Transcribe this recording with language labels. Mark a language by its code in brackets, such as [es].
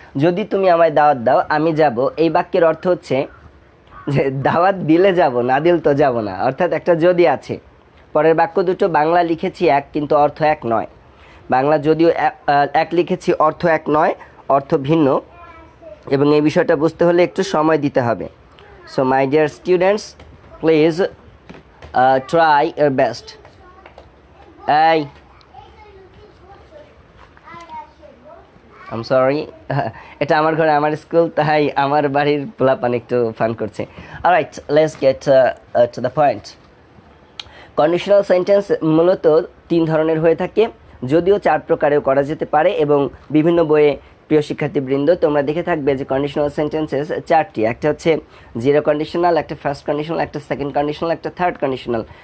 [bn] যদি তুমি আমায় দাওয়াত দাও, আমি যাব, এই বাক্যের অর্থ হচ্ছে যে দাওয়াত দিলে যাব, না দিল তো যাব না, অর্থাৎ একটা যদি আছে। পরের বাক্য দুটো বাংলা লিখেছি এক, কিন্তু অর্থ এক নয়। বাংলা যদিও এক লিখেছি, অর্থ এক নয়, অর্থ ভিন্ন, এবং এই বিষয়টা বুঝতে হলে একটু সময় দিতে হবে। [en] So my dear students, please try your best. Hey, I'm sorry. [bn] এটা আমার ঘরে আমার স্কুল, তাই আমার বাড়ির পোলাপান একটু ফান করছে। [en] Alright, let's get to the point. [bn] Conditional sentence মূলত 3 ধরনের হয়ে থাকে, যদিও 4 প্রকারেও করা যেতে পারে, এবং বিভিন্ন বইয়ে প্রিয় শিক্ষার্থীবৃন্দ তোমরা দেখে থাকবে যে কন্ডিশনাল সেন্টেন্সেস 4টি। একটা হচ্ছে জিরো কন্ডিশনাল, একটা ফার্স্ট কন্ডিশনাল, একটা সেকেন্ড কন্ডিশনাল, একটা থার্ড কন্ডিশনাল।